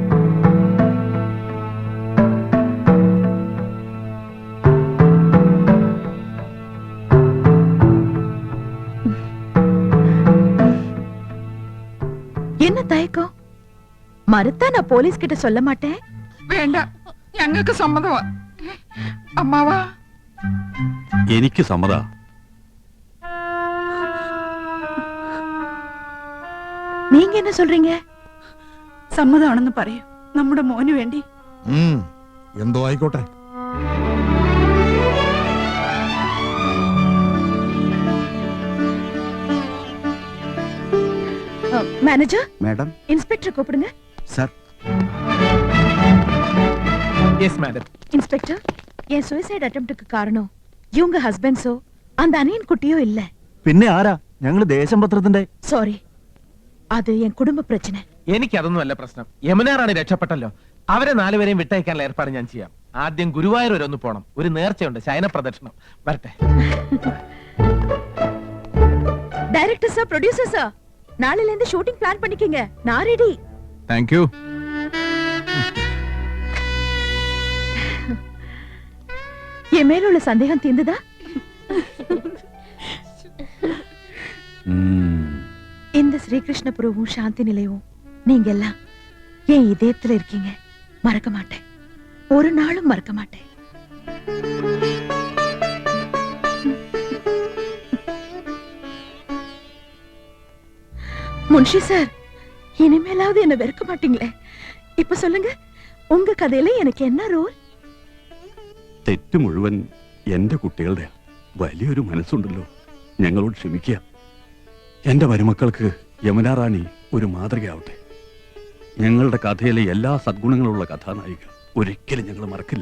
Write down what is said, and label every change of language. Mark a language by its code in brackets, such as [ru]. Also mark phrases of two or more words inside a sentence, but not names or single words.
[ta] என்ன தயக்கம்? மறுத்தா நான் போலீஸ் கிட்ட சொல்ல மாட்டேன். [ml] വേണ്ട, ഞങ്ങൾക്ക് സമ്മതമാ. അമ്മാവാ, എനിക്ക് സമ്മതാ. [ta] நீங்க என்ன சொல்றீங்க? [ml] സമ്മതമാണെന്ന് പറയൂ, നമ്മുടെ മോന് വേണ്ടി. എന്തോ ആയിക്കോട്ടെ. [ta] மேனேஜர், [ml] മാഡം. [ta] இன்ஸ்பெக்டர் கூப்பிடுங்க. [ml] സർ. [en] Yes madam. [ta] இன்ஸ்பெக்டர், என் [en] suicide attempt-kku [ta] காரணம் இவங்க ஹஸ்பண்ட்ஸோ அந்த அனியன் குட்டியோ இல்ல. [ml] പിന്നെ ആരാ? ഞങ്ങള് ദേശം പത്രത്തിന്റെ. [ta] சாரி, அது என் குடும்ப பிரச்சனை. [ml] എനിക്കതൊന്നുമല്ല പ്രശ്നം. യമുന റാണി രക്ഷപ്പെട്ടല്ലോ. അവരെ 4 പേരെയും വിട്ടയക്കാനുള്ള ഏർപ്പാട് ഞാൻ ചെയ്യാം. ആദ്യം ഗുരുവായൂർ വരെ ഒന്ന് പോണം. ഒരു നേർച്ചയുണ്ട്, ശയന പ്രദക്ഷിണം. വരട്ടെ. [en] director sir, producer sir, [ta] நாளையில இருந்து [en] shooting plan [ta] பண்ணிக்கங்க. நான் ரெடி. [en] Thank you. [ta] என் மேல உள்ள சந்தேகம் தீர்ந்ததா? இந்த ஸ்ரீகிருஷ்ணபுரமும் சாந்தி நிலையமும் நீங்க எல்லாம் என் இதயத்துல இருக்கீங்க. மறக்க மாட்டேன், ஒரு நாளும் மறக்க மாட்டேன். முன்ஷி சார், இனிமேலாவது என்ன வெறுக்க மாட்டீங்களே? இப்ப சொல்லுங்க, உங்க கதையில எனக்கு என்ன ரோல்? [ml] തെറ്റ് മുഴുവൻ എന്റെ കുട്ടികളുടെ വലിയൊരു മനസ്സുണ്ടല്ലോ. ഞങ്ങളോട് ക്ഷമിക്കുക. എന്റെ മരുമക്കൾക്ക് യമുനാ റാണി ഒരു മാതൃകയാവട്ടെ. ഞങ്ങളുടെ കഥയിലെ എല്ലാ സദ്ഗുണങ്ങളുള്ള കഥാനായിക ഒരിക്കലും ഞങ്ങൾ മറക്കില്ല.